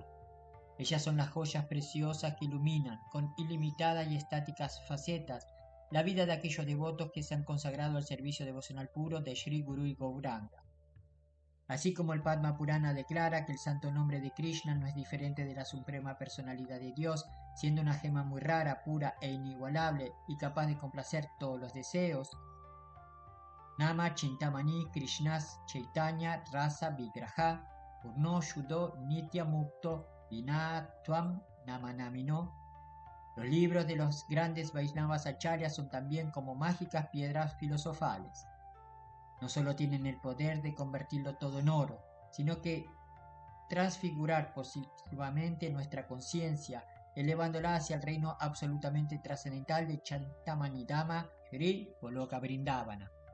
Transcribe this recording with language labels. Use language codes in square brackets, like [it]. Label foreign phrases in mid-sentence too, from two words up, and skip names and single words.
[es] Ellas son las joyas preciosas que iluminan, con ilimitadas y estáticas facetas, la vida de aquellos devotos que se han consagrado al servicio devocional puro de Sri Guru y Gauranga. Así como el Padma Purana declara que el santo nombre de Krishna no es diferente de la suprema personalidad de Dios, siendo una gema muy rara, pura e inigualable y capaz de complacer todos los deseos. [sa] नाम चिन्तामणिः कृष्णश् चैतन्य रस विग्रहः पूर्णः शुद्धो नित्य मुक्तो ऽभिन्नत्वं नामनामिनोः. [es] Los libros de los grandes Vaishnavas acharyas son también como mágicas piedras filosofales. No solo tienen el poder de convertirlo todo en oro, sino que transfigurar positivamente nuestra conciencia, elevándola hacia el reino absolutamente trascendental de Chintamani Dhamma Shri Goloka Vrindavana.